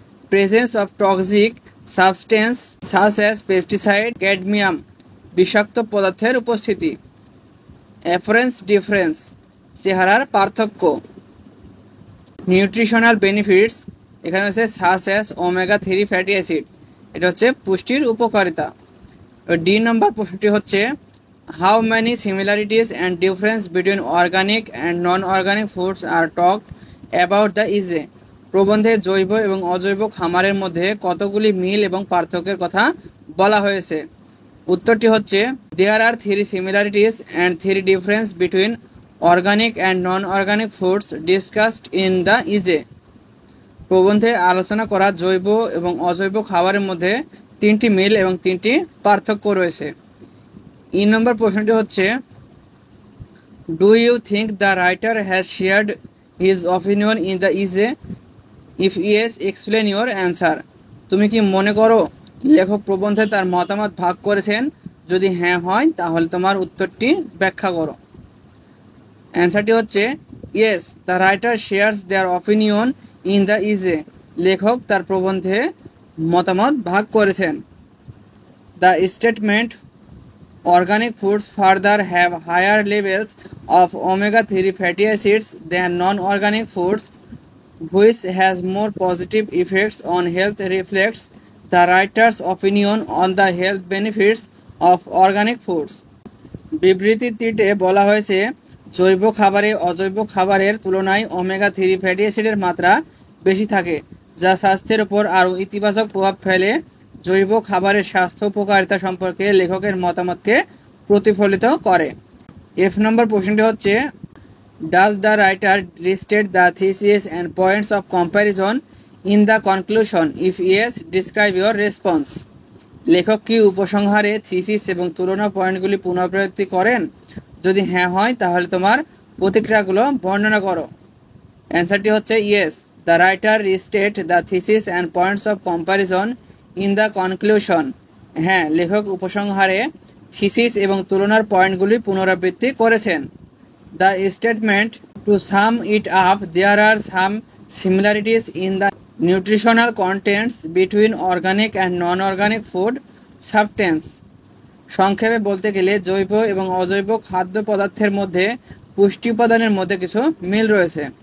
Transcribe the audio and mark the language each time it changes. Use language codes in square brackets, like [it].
[en] presence of toxic substance such as pesticide, cadmium, [bn] বিষাক্ত পদার্থের উপস্থিতি। [en] appearance difference, [bn] চেহারার পার্থক্য। [en] nutritional benefits, [bn] এখানে হচ্ছে [en] such as omega three fatty acid, [bn] এটা হচ্ছে পুষ্টির উপকারিতা। ডি নম্বর প্রশ্নটি হচ্ছে, [en] how many similarities and difference between organic and non-organic foods are talked about the essay। [bn] প্রবন্ধে জৈব এবং অজৈব খামারের মধ্যে কতগুলি মিল এবং পার্থক্যের কথা বলা হয়েছে। উত্তরটি হচ্ছে, [en] there are 3 similarities and 3 difference between organic and non-organic foods discussed in the essay। [bn] প্রবন্ধে আলোচনা করা জৈব এবং অজৈব খাবারের মধ্যে 3টি মিল এবং 3টি পার্থক্য রয়েছে। ই নম্বর প্রশ্নটি হচ্ছে, [en] Do you think the writer has shared his opinion in the essay, if yes explain your answer. [bn] তুমি কি মনে করো লেখক প্রবন্ধে তার মতামত ভাগ করেছেন, যদি হ্যাঁ হয় তাহলে তোমার উত্তরটি ব্যাখ্যা করো। [en] অ্যান্সারটি হচ্ছে, yes the writer shares their opinion in the essay. [bn] লেখক তার প্রবন্ধে মতামত ভাগ করেছেন। [en] The statement organic foods further have higher levels of omega-3 fatty acids than non-organic foods, which has more positive effects on health, reflects the writer's opinion on the health benefits of organic foods। [bn] বিবৃতিটিতে বলা হয়েছে জৈব খাবারে অজৈব খাবারের তুলনায় omega 3 fatty অ্যাসিডের মাত্রা বেশি থাকে, যা স্বাস্থ্যের উপর আরও ইতিবাচক প্রভাব ফেলে। জৈব খাবারের স্বাস্থ্য উপকারিতা সম্পর্কে লেখকের মতামতকে প্রতিফলিত করে। এফ নম্বর প্রশ্নটি হচ্ছে, [en] Does the writer restate the thesis and points of comparison in the conclusion? If yes, describe your response. [bn] লেখক কি উপসংহারে থিসিস এবং তুলনা পয়েন্টগুলি পুনরাবৃত্তি করেন? যদি হ্যাঁ হয় তাহলে তোমার প্রতিক্রিয়াগুলো বর্ণনা করো। [en] অ্যান্সারটি হচ্ছে yes, the writer restate the thesis and points of comparison in the conclusion. [bn] হ্যাঁ, লেখক উপসংহারে থিসিস এবং তুলনার পয়েন্টগুলি পুনরাবৃত্তি করেছেন। [en] The statement, to sum it up, there are some similarities in the nutritional contents between organic and non-organic food substance. [bn] সংক্ষেপে বলতে গেলে জৈব এবং অজৈব খাদ্য পদার্থের মধ্যে পুষ্টি উপাদানের মধ্যে কিছু মিল রয়েছে।